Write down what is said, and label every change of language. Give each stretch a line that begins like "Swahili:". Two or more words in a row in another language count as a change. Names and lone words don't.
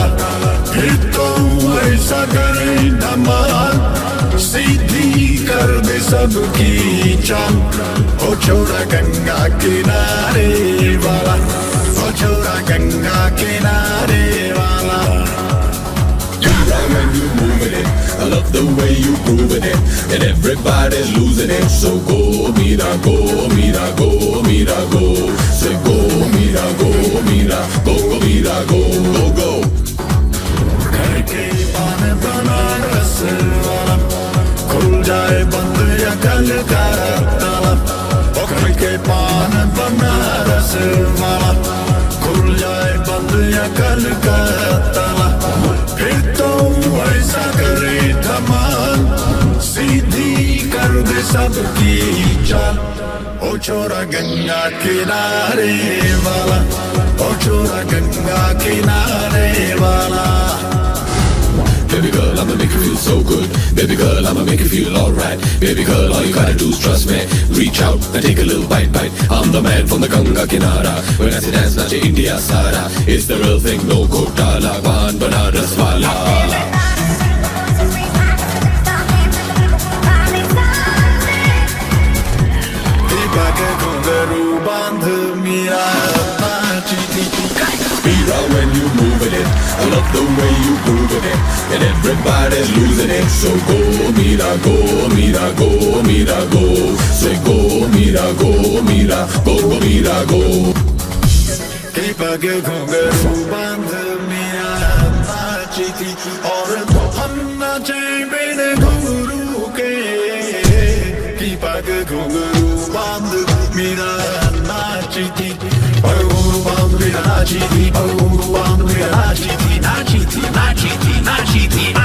Hindi: फिर तो ऐसा करे धमाल, सीधी कर दे सबकी चाल। ओ छोरा गंगा किनारे वाला, ओ छोरा गंगा किनारे वाला।
English: When you moving it, I love the way you grooving it, and everybody's losing it. So go, mira, go, mira, go, mira, go. Say go, mira, go, mira, go, go, mira, go, go, go.
Hindi: करके पान बनारस वाला, खुल जाए बंद या कल का ताला। करके पान बनारस वाला, खुल जाए बंद या कल का ताला। फिर तो ऐसा करे धमाल, सीधी कर दे सबकी चाल। ओ छोरा गंगा किनारे वाला, ओ छोरा गंगा किनारे वाला।
English: Baby girl, I'ma make you feel so good. Baby girl, I'ma make you feel alright. Baby girl, all you gotta do is trust me. Reach out and take a little bite. I'm the man from the Ganga Kinara. When I say dance,
Hindi: नाचे इंडिया सारा.
English: It's the real thing, no Kotala.
Hindi: पान बनारस वाला.
English: Mira, when you moving it, I love the way you grooving it, and everybody's losing it. So go, mira, go, mira, go, mira, go. Say go, mira, go, mira, go, go, mira, go.
Hindi: कृपा के घुंघरू बांध मेरा नाची थी, और हम नाचे बिन घुंघरू के। कृपा के घुंघरू बांध मेरा नाची थी, घुंघरू बांध मेरा नाची थी, घुंघरू बांध मेरा नाची थी, नाची थी, नाची थी, नाची थी।